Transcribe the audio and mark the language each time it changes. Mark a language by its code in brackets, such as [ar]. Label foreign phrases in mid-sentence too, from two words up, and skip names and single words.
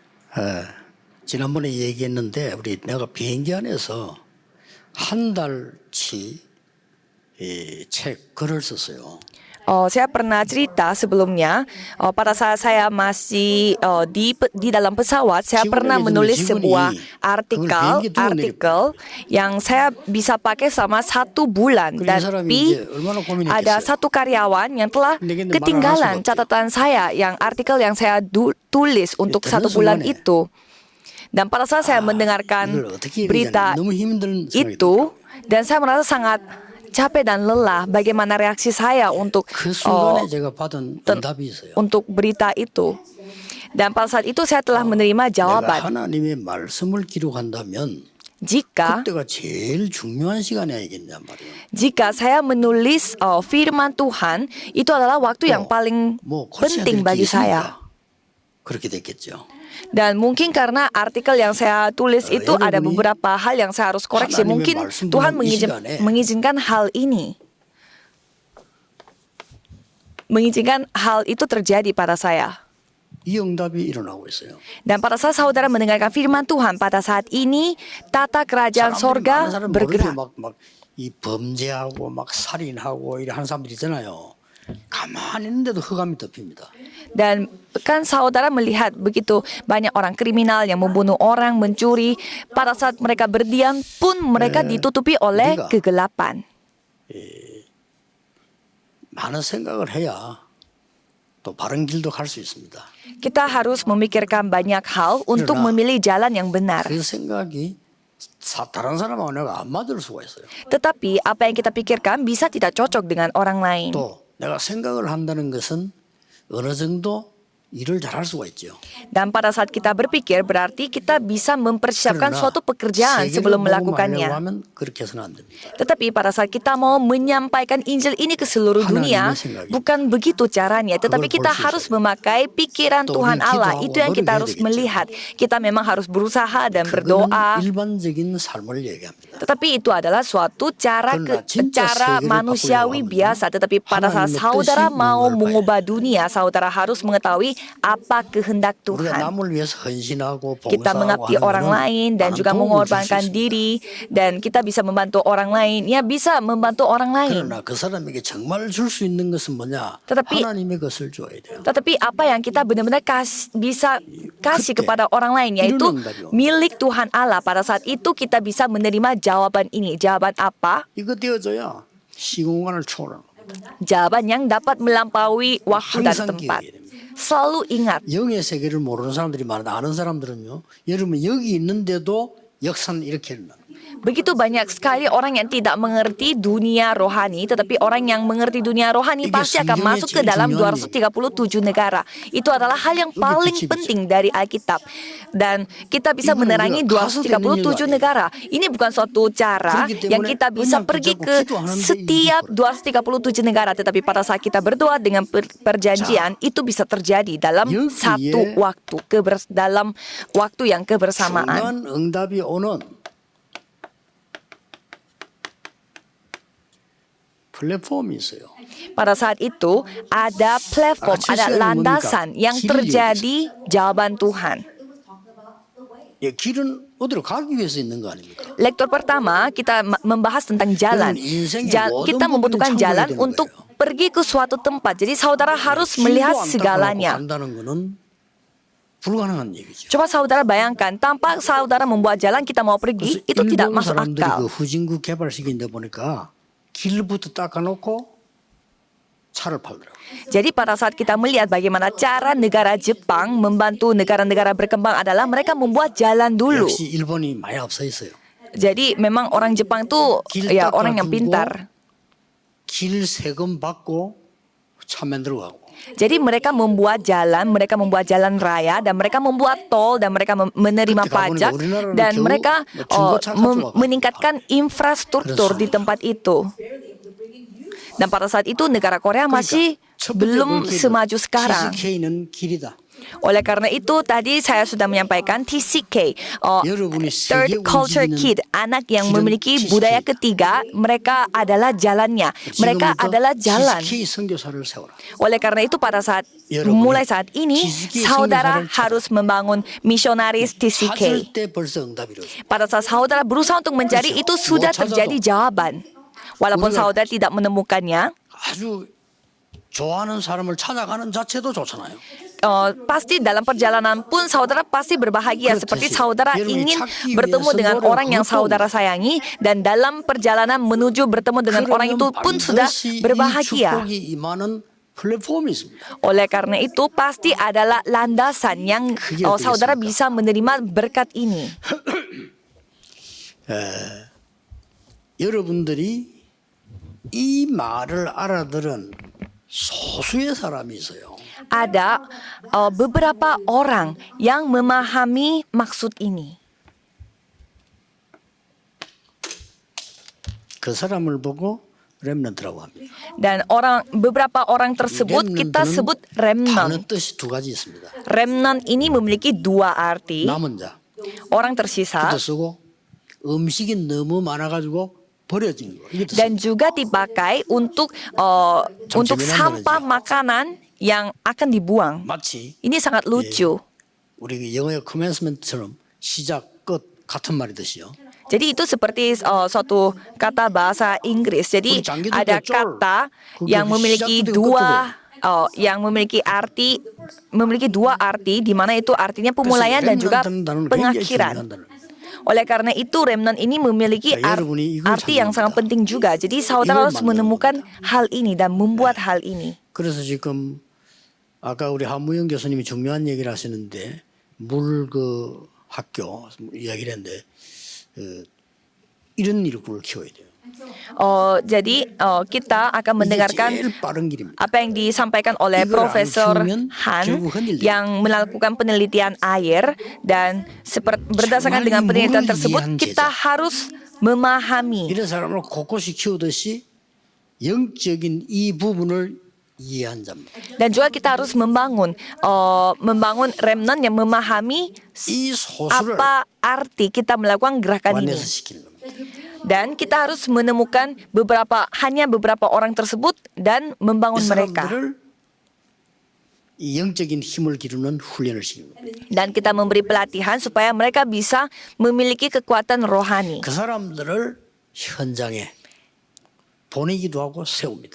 [ko] 지난번에 얘기했는데 내가 비행기 안에서 한 달치 책 글을 썼어요. [id] Saya pernah cerita sebelumnya, pada saat saya masih di dalam pesawat, saya pernah menulis sebuah artikel yang saya bisa pakai selama 1 bulan. Tapi ada satu karyawan yang telah ketinggalan catatan saya, yang artikel yang saya tulis untuk 1 bulan itu. Dan pada saat saya mendengarkan berita itu, dan saya merasa sangat capek dan lelah, bagaimana reaksi saya untuk untuk berita itu. Dan pada saat itu saya telah menerima jawaban. [ko] 하나님의 말씀을 기록한다면 [id] Jika [ko] 그때가 제일 중요한 시간이 아니겠냔 말이에요. [id] jika saya menulis firman Tuhan, itu adalah waktu yang paling penting bagi saya. [ko] 그렇게 됐겠죠. [id] Dan mungkin karena artikel yang saya tulis itu ada beberapa hal yang saya harus koreksi. Mungkin Tuhan mengizinkan hal ini. Mengizinkan hal itu terjadi pada saya. [ko] 이 응답이 일어나고 있어요. [id] Dan pada saat saudara mendengarkan firman Tuhan, pada saat ini tata kerajaan sorga bergerak. [ko] 이 범죄하고 막 살인하고 이런 하는 사람들 있잖아요. 가만히 있는데도 흑암이 덮입니다. [id] Dan kan saudara melihat begitu banyak orang kriminal yang membunuh orang, mencuri. Pada saat mereka berdiam pun mereka ditutupi oleh kegelapan. [ko] 많은 생각을 해야 또 바른 길도 갈 수 있습니다. [id] Kita harus memikirkan banyak hal untuk memilih jalan yang benar. [ko] 그 생각이 다른 사람하고 내가 안 맞을 수가 있어요. [id] Tetapi apa yang kita pikirkan bisa tidak cocok dengan orang lain. [ko] 또 내가 생각을 한다는 것은 어느 정도 일을 잘할 수가 있죠. [id] Dan pada saat kita berpikir berarti kita bisa mempersiapkan suatu pekerjaan sebelum melakukannya. [ko] 그렇게 해서는 안 됩니다. [id] Tetapi pada saat kita mau menyampaikan Injil ini ke seluruh dunia, bukan begitu caranya. Tetapi kita harus memakai pikiran Tuhan Allah. Itu yang kita harus melihat. Kita memang harus berusaha dan berdoa. [ko] 일반적인 삶을 얘기합니다. [id] Tetapi itu adalah suatu cara manusiawi biasa. Tetapi pada saat saudara mau mengubah dunia, saudara harus mengetahui apa kehendak Tuhan. Kita mengabdi orang lain dan juga mengorbankan diri, dan kita bisa membantu orang lain. Ya, bisa membantu orang lain. Tetapi apa yang kita benar-benar bisa kasih kepada orang lain, yaitu milik Tuhan Allah. Pada saat itu kita bisa menerima jawaban ini. Jawaban apa? Jawaban yang dapat melampaui waktu dan tempat. Selalu ingat. [ko] 영의 세계를 모르는 사람들이 많은데 아는 사람들은요. 여러분 여기 있는데도 역사는 이렇게 일어나. [id] Begitu banyak sekali orang yang tidak mengerti dunia rohani, tetapi orang yang mengerti dunia rohani pasti akan masuk ke dalam 237 negara. Itu adalah hal yang paling penting dari Alkitab. Dan kita bisa menerangi 237 negara. Ini bukan suatu cara yang kita bisa pergi ke setiap 237 negara. Tetapi pada saat kita berdoa dengan perjanjian, itu bisa terjadi dalam satu waktu, dalam waktu yang kebersamaan. [ko] 플랫폼이 있어요. [id] Pada saat itu ada platform, ada landasan yang terjadi jawaban Tuhan. [ko] 길은 어디로 가기 위해서 있는 거 아닙니까? [id] Lektor pertama kita membahas tentang jalan. Kita membutuhkan jalan untuk pergi ke suatu tempat. Jadi saudara harus melihat segalanya. Coba saudara bayangkan, tanpa saudara membuat jalan kita mau pergi, itu tidak masuk akal. [ko] 길부터 닦아놓고 차를 팔더라고요. [id] Jadi pada saat kita melihat bagaimana cara negara Jepang membantu negara-negara berkembang adalah mereka membuat jalan dulu. [ko] 역시 일본이 많이 앞서 있어요. [id] Jadi memang orang Jepang tuh ya orang yang pintar. [ko] 길 세금 받고 차 만들어 가고. [id] Jadi mereka membuat jalan raya, dan mereka membuat tol, dan mereka menerima pajak, dan mereka meningkatkan infrastruktur di tempat itu. Dan pada saat itu negara Korea masih belum semaju sekarang. Oleh karena itu tadi saya sudah menyampaikan TCK, [ko] 여러분이 [id] Third [ko] 세계 [id] Culture [ko] 움직이는 [id] Kid, anak yang [ko] 길은 [id] memiliki budaya TCK. ketiga, mereka adalah jalannya, mereka [ko] 지금부터 [id] adalah jalan. [ko] TCK 선교사를 세워라. [id] Oleh karena itu pada saat [ko] 여러분이 [id] mulai saat ini TCK saudara [ko] 선교사를 [id] harus membangun misionaris TCK. [ko] 찾을 때 벌써 응답이 이루어져. [id] Pada saat saudara berusaha untuk mencari itu sudah terjadi jawaban. Walaupun saudara tidak menemukannya, [ko] 아주 좋아하는 사람을 찾아가는 자체도 좋잖아요. [id] pasti dalam perjalanan pun saudara pasti berbahagia seperti saudara ingin bertemu dengan orang yang saudara sayangi dan dalam perjalanan menuju bertemu dengan orang itu pun sudah berbahagia. [ko] 축복이 임하는 플랫폼이 있습니다. [id] Oleh karena itu pasti adalah landasan yang saudara bisa menerima berkat ini. [ko] 여러분들이 이 말을 알아들은 소수의 사람이 있어요. [id] Ada beberapa orang yang memahami maksud ini. [ko] 그 사람을 보고 렘넌트라고 합니다. [id] Dan beberapa orang tersebut kita sebut [ko] 단어 [id] remnant. [ko] 뜻이 두 가지 있습니다. [id] Remnant ini memiliki dua arti. [ko] 남은 자, [id] Orang tersisa [ko] 그것도 쓰고 음식이 너무 많아가지고 버려진 거. 이것도 [id] dan juga dipakai untuk sampah makanan yang akan dibuang. [ko] 마치 [id] Ini sangat lucu. [ko] 우리 영어의 커맨스먼트처럼 시작 끝 같은 말이듯이요. [id] Jadi itu seperti suatu kata bahasa Inggris. Jadi ada kata yang memiliki dua arti di mana itu artinya pemulaian dan juga pengakhiran. Oleh karena itu remnant ini memiliki arti yang sangat penting juga. Jadi saudara harus menemukan hal ini dan membuat hal ini. [ko] 그래서 지금 아까 우리 한무영 교수님이 중요한 얘기를 하시는데 물 그 학교 이야기를 했는데 이런 일꾼을 키워야 돼요. [id] Jadi kita akan mendengarkan [ko] 제일 빠른 길입니다. [id] apa yang disampaikan oleh [ko] 이걸 안 [id] Profesor [ko] 키우면 [id] Han [ko] 결국 흔들려요. [id] yang melakukan penelitian air dan berdasarkan dengan penelitian tersebut kita harus memahami. [ko] 이런 사람을 곳곳이 키우듯이 영적인 이 부분을 이해한 자입니다. [id] Dan juga kita harus membangun remnant yang memahami [ko] 이 소수를 [id] apa arti kita melakukan gerakan ini. [ko] 완내시키는 겁니다. [id] Dan kita harus menemukan hanya beberapa orang tersebut dan membangun [ko] 이 [id] mereka. [ko] 사람들을 이 영적인 힘을 기르는 훈련을 시키는 겁니다. [id] Dan kita memberi pelatihan supaya mereka bisa memiliki kekuatan rohani. [ko] 그 사람들을 현장에 보내기도 하고 세웁니다.